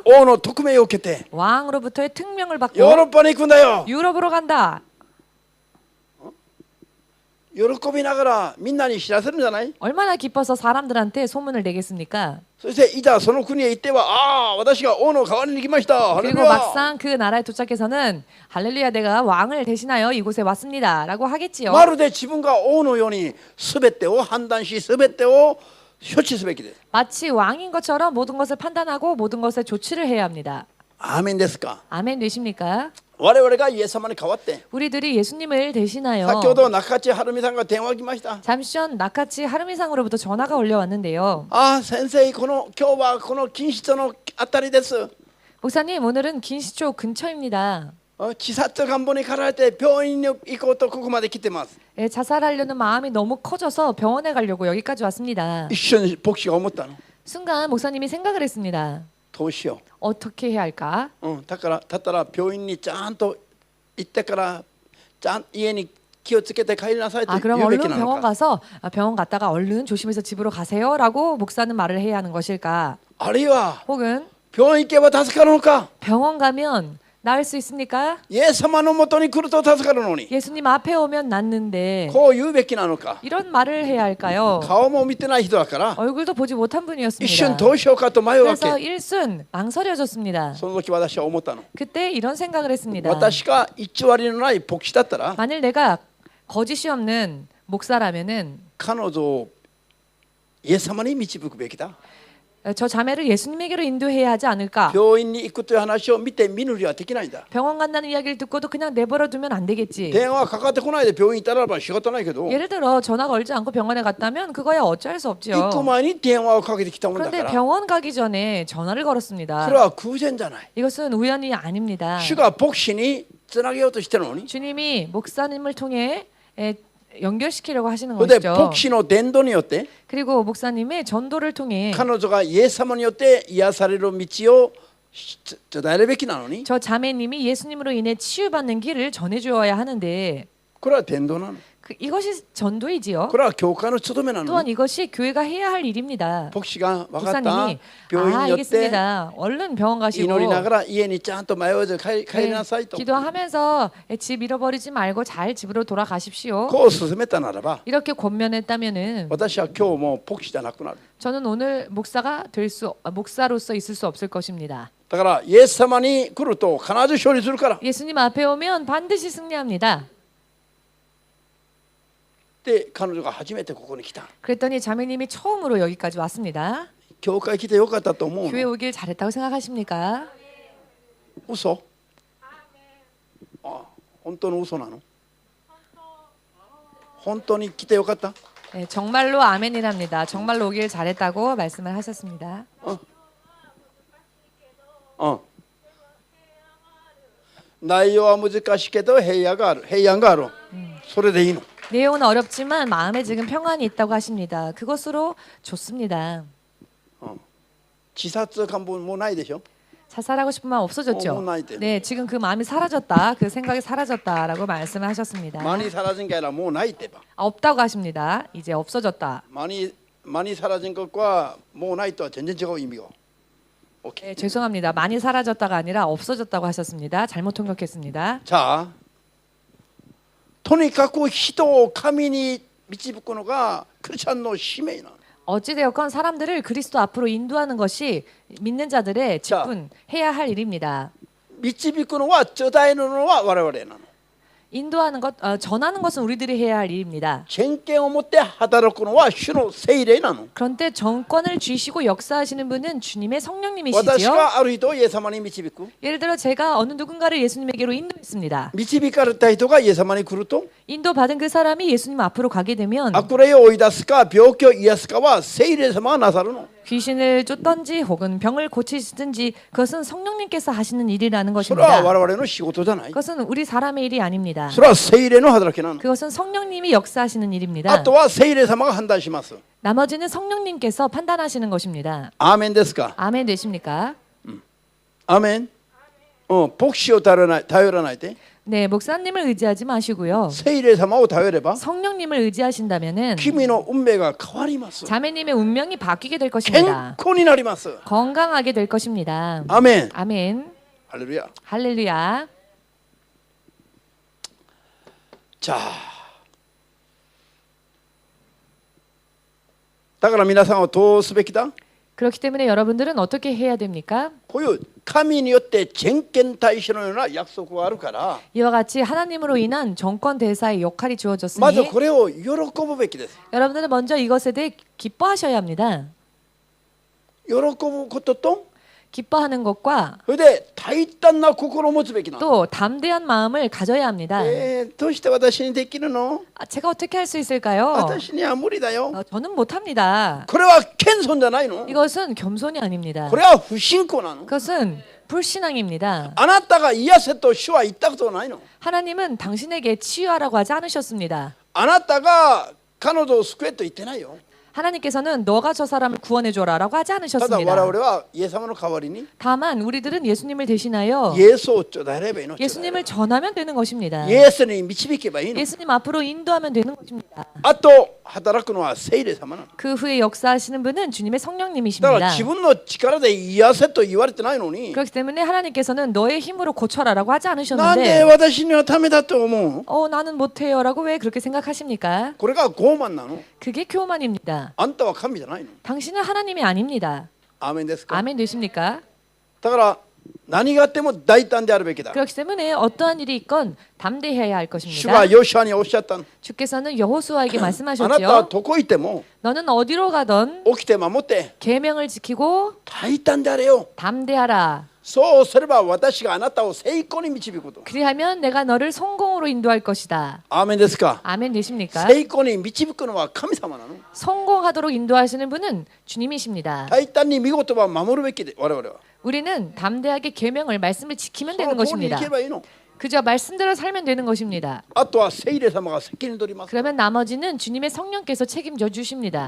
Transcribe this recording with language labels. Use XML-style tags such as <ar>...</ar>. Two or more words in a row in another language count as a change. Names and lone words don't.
<ja>王の特命を受けて</ja> <ko>왕으로부터의 특명을</ko> <ja>ヨ</ja> <ko>받고</ko> <ja>ーロッパに行くんだよ。</ja> <ko>유럽으로 간다.</ko> <ja>喜びながらみんなに知らせるんじゃない。</ja> <ko>얼마나 기뻐서 사람들한테 소문을 내겠습니까?</ko> <ja>そしていざその国へ行っては、私が王の代わりに来ました。</ja> <ko>그리고</ko> <ja>ハレルヤ。</ja> <ko>막상 그 나라에 도착해서는 할렐루야 내가 왕을 대신하여 이곳에 왔습니다 라고 하겠지요.</ko> <ja>まるで自分が王のように全てを判断し全てを処置すべきです。</ja> <ko>마치 왕인 것처럼 모든 것을 판단하고 모든 것에 조치를 해야 합니다.</ko> <ja>アーメンですか。</ja> <ko>아멘 되십니까?</ko> <ja>我々がイエス様に代わって、</ja> <ko>우리들이 예수님을 대신하여</ko> <ja>先ほど中地晴美さんが電話来ました。</ja> <ko>잠시 전 나카치 하루미상으로부터 전화가 올려왔는데요.</ko> <ja>先生、今日はこの錦糸町のあたりです。</ja> <ko>목사님 오늘은 긴시초 근처입니다.</ko> <ja>自殺願望に駆られて病院に行こうとここまで来てます。</ja> <ko>자살하려는 마음이 너무 커져서 병원에 가려고 여기까지 왔습니다.</ko> <ja>一緒に牧師が思ったの。</ja> <ko>순간 목사님이 생각을 했습니다.</ko> <ja>どうしよ</ja> <ko>어떻게 해야 할까?</ko> <ja>う。だったら病院にちゃんと行ってから家に気をつけて帰りなさいと</ja> <ko>아</ko> <ja>言</ja> <ko>그럼</ko> <ja>うべき</ja> <ko>얼른</ko> <ja>なの</ja> <ko>병원</ko> <ja>か。</ja> <ko>가서 병원 갔다가 얼른 조심해서 집으로 가세요라고 목사는 말을 해야 하는 것일까?</ko> <ja>あるいは</ja> <ko>혹은</ko> <ja>病院行けば助かるのか。</ja> <ko>병원 가면 나을 수 있습니까?</ko> <ja>イエス様のもとに来ると助かるのに。</ja> <ko>예수님 앞에 오면 낫는데</ko> <ja>こう言うべきなのか。</ja> <ko>이런 말을 해야 할까요?</ko> <ja>顔も見てない人だから</ja> <ko>얼굴도 보지 못한</ko> <ja>一瞬</ja> <ko>분이었습니다.</ko> <ja>どうしようかと迷うわ</ja> <ko>그래서</ko> <ja>け。</ja> <ko>일순 망설여졌습니다.</ko> <ja>その時私は思ったの。</ja> <ko>그때 이런 생각을 했습니다.</ko> <ja>私が偽りのない牧師だったら</ja> <ko>만일 내가 거짓이 없는 목사라면은</ko> <ja>彼女をイエス様に導くべきだ。</ja> <ko>저 자매를 예수님에게로 인도해야 하지 않을까?</ko> <ja>病院に行くという話を見て見ぬふりはできないんだ。</ja> <ko>병원 간다는 이야기를 듣고도 그냥 내버려 두면 안 되겠지.</ko> <ja>電話かかってこないで病院行ったらば仕方ないけど、</ja> <ko>예를 들어 전화 걸지 않고 병원에 갔다면 그거야 어쩔 수</ko> <ja>行</ja> <ko>없지요.</ko> <ja>く前に電話をかけてきたもんだか</ja> <ko>그런데</ko> <ja>ら、</ja> <ko>병원 가기 전에 전화를</ko> <ja>そ</ja> <ko>걸었습니다.</ko> <ja>れは偶然じゃない。</ja> <ko>이것은 우연이 아닙니다.</ko> <ja>主が牧師につなげようとしてるのに、</ja> <ko>주님이 목사님을 통해 연결시키려고 하시는</ko> <ja>それで</ja> <ko>것이죠.</ko> <ja>牧師の伝道によって</ja> <ko>그리고 목사님의 전도를 통해</ko> <ja>彼女がイエス様によって癒される道を伝えるべきなのに、</ja> <ko>저 자매님이 예수님으로 인해 치유받는 길을 전해주어야 하는데</ko> <ja>これは伝道なの。</ja> <ko>이것이 전도이지요.</ko> <ja>これは教会の務めなの</ja> <ko>또한</ko> <ja>に、</ja> <ko>이것이 교회가 해야 할 일입니다.</ko> <ja>牧師が分かった</ja> <ko>목사님이</ko> <ja>病院によって</ja> <ko>알겠습니다. 얼른 병원 가시고</ko> <ja>祈りながら家にちゃんと迷わず帰りなさいと</ja> <ko>기도하면서 집 잃어버리지 말고 잘 집으로 돌아가십시오.</ko> <ja>こう勧めたならば、</ja> <ko>이렇게 권면했다면은</ko> <ja>私は今日も牧師じゃなくなる。</ja> <ko>저는 오늘 목사로서 있을 수 없을 것입니다.</ko> <ja>だからイエス様に来ると必ず勝利するから。</ja> <ko>예수님 앞에 오면 반드시 승리합니다.</ko> <ja>で彼女が初めてここに来た。</ja> <ko>그랬더니 자매님이 처음으로 여기까지 왔습니다.</ko> <ja>教会来てよかったと思う</ja> <ko>교회</ko> <ja>の？</ja> <ko>오길 잘했다고 생각하십니까?</ko> <ja>嘘？あ、本当の嘘なの？本当に来てよかった？</ja> <ko>네, 정말로 아멘이랍니다. 정말로 오길 잘했다고 말씀을 하셨습니다.</ko> <ja>内容は難しいけど平安がある。平安がある。それでいいの。</ja> <ko>내용은 어렵지만 마음에 지금 평안이 있다고 하십니다. 그것으로 좋습니다.</ko> <ja>自殺願望もうないでしょ。</ja> <ko>자살하고 싶은 마음 없어졌죠? 뭐 나이 때. 네, 지금 그 마음이 사라졌다. 그 생각이 사라졌다라고 말씀을 하셨습니다. 많이 사라진 게 아니라</ko> <ja>もうないってば。</ja> <ko>없다고 하십니다. 이제 없어졌다. 많이 사라진 것과</ko> <ja>もうないとは全然違う意味が。</ja> <ko>네, 죄송합니다. 많이 사라졌다가 아니라 없어졌다고 하셨습니다. 잘못 통역했습니다. 자,</ko> <ja>とにかく人を神に導くのがクリスチャンの使命なの。</ja> <ko>어찌되었건 사람들을 그리스도 앞으로 인도하는 것이 믿는 자들의 직분, 해야 할 일입니다.</ko> <ja>導くのは伝えるのは我々なの。</ja> <ko>인도하는 것, 전하는 것은 우리들이 해야 할 일입니다.</ko> <ja>権限を持って働くのは主の聖霊なの。</ja> <ko>그런데 정권을 쥐시고 역사하시는 분은 주님의</ko> <ja>私</ja> <ko>성령님이시지요.</ko> <ja>がある人をイエス様に導く。</ja> <ko>예를 들어 제가 어느 누군가를 예수님에게로 인도했습니다.</ko> <ja>導かれた人がイエス様に来ると、</ja> <ko>인도받은 그 사람이 예수님 앞으로 가게 되면</ko> <ja>悪霊を追い出すか病気を癒すかは聖霊様がなさるの。</ja> <ko>귀신을 쫓던지 혹은 병을 고치시든지 그것은 성령님께서 하시는 일이라는</ko> <ja>それは</ja> <ko>것입니다.</ko> <ja>我々の仕事じゃない。</ja> <ko>그것은 우리 사람의 일이 아닙니다.</ko> <ja>それは聖霊の働きなの。</ja> <ko>그것은 성령님이 역사하시는 일입니다.</ko> <ja>あとは聖霊様が判断します。</ja> <ko>나머지는 성령님께서 판단하시는 것입니다.</ko> <ja>アーメンですか。</ja> <ko>아멘 되십니까?</ko> <ja>アーメン。牧師を頼らないで。</ja> <ko>네, 목사님을 의지하지 마시고요.</ko> <ja>聖霊様を頼れば</ja> <ko>성령님을 의지하신다면은</ko> <ja>君の運命が変わります。</ja> <ko>자매님의 운명이 바뀌게 될</ko> <ja>健</ja> <ko>것입니다.</ko> <ja>康になります。</ja> <ko>건강하게 될 것입니다.</ko> <ja>アーメン。</ja> <ko>아멘.</ko> <ja>ハレルヤ。</ja> <ko>할렐루야.</ko> <ja>じゃあ、だから皆さんはどうすべきだ？</ja> <ko>그렇기 때문에 여러분들은 어떻게 해야 됩니까?</ko> <ja>こういう神によって全権大使のような約束があるから、</ja> <ko>이와 같이 하나님으로 인한 정권 대사의 역할이</ko> <ja>まず</ja> <ko>주어졌으니</ko> <ja>これを喜ぶべきです。</ja> <ko>여러분들은 먼저 이것에 대해 기뻐하셔야 합니다.</ko> <ja>喜ぶことと、</ja> <ko>기뻐하는 것과</ko> <ja>それで大胆な心を持つべきなの。</ja> <ko>또 담대한 마음을 가져야 합니다.</ko> <ja>どうして私にできるの？</ja> <ko>제가 어떻게 할 수 있을까요?</ko> <ja>私には無理だよ。</ja> <ko>저는 못합니다.</ko> <ja>これは謙遜じゃないの？</ja> <ko>이것은 겸손이 아닙니다.</ko> <ja>これは不信仰なの？</ja> <ko>그것은 불신앙입니다.</ko> <ja>あなたが癒せと主は言ったことないの？</ja> <ko>하나님은 당신에게 치유하라고 하지 않으셨습니다.</ko> <ja>あなたが彼女を救えと言ってないよ。</ja> <ko>하나님께서는 너가 저 사람을 구원해줘라라고 하지</ko> <ja>ただ</ja> <ko>않으셨습니다.</ko> <ja>我々はイエス様の代わりに</ja> <ko>다만 우리들은 예수님을 대신하여</ko> <ja>イエスを伝えればいいの。</ja> <ko>예수님을 전하면 되는 것입니다.</ko> <ja>イエスに導けばいいの。</ja> <ko>예수님 앞으로 인도하면 되는 것입니다.</ko> <ja>あと働くのは聖霊様なの。</ja> <ko>그 후에 역사하시는 분은 주님의</ko> <ja>だから</ja> <ko>성령님이십니다.</ko> <ja>自分の力で癒せと言われてないのに、</ja> <ko>그렇기 때문에 하나님께서는 너의 힘으로 고쳐라라고 하지</ko> <ja>なんで</ja> <ko>않으셨는데</ko> <ja>私にはためだと思う？</ja> <ko>나는 못해요라고 왜 그렇게 생각하십니까?</ko> <ja>これが傲慢なの。</ja> <ko>그게 교만입니다.</ko> <ja>あんたは神じゃないの。</ja> <ko>당신은 하나님이 아닙니다.</ko> <ja>アーメンですか。</ja> <ko>아멘 되십니까?</ko> <ja>だから何があっても大胆であるべきだ。</ja> <ko>그렇기 때문에 어떠한 일이 있건 담대해야 할</ko> <ja>主が</ja> <ko>것입니다.</ko> <ja>ヨシュアにおっしゃったの。</ja> <ko>주께서는 여호수아에게</ko> <ja>あなたは</ja> <ko>말씀하셨죠.</ko> <ja>どこ行っても</ja> <ko>너는 어디로 가던</ko> <ja>起きて守って</ja> <ko>계명을 지키고</ko> <ja>大胆であれよ。</ja> <ko>담대하라.</ko> <ja>そうすれば私があなたを成功に導くこと。</ja> <ko>그리하면 내가 너를 성공으로 인도할 것이다.</ko> <ja>アーメンですか。</ja> <ko>아멘 되십니까?</ko> <ja>成功に導くのは神様なの。</ja> <ko>성공하도록 인도하시는 분은 주님이십니다.</ko> <ja>大胆に見事は守るべきで我々は。</ja> <ko>우리는 담대하게 계명을 말씀을 지키면</ko> <ja>そ</ja> <ko>되는</ko> <ja>の通りに</ja> <ko>것입니다.</ko> <ja>行けばいいの。</ja> <ko>그저 말씀대로 살면 되는 것입니다.</ko> <ja>あとは聖霊様が責任取ります。</ja> <ko>그러면 나머지는 주님의 성령께서 책임져 주십니다.</ko>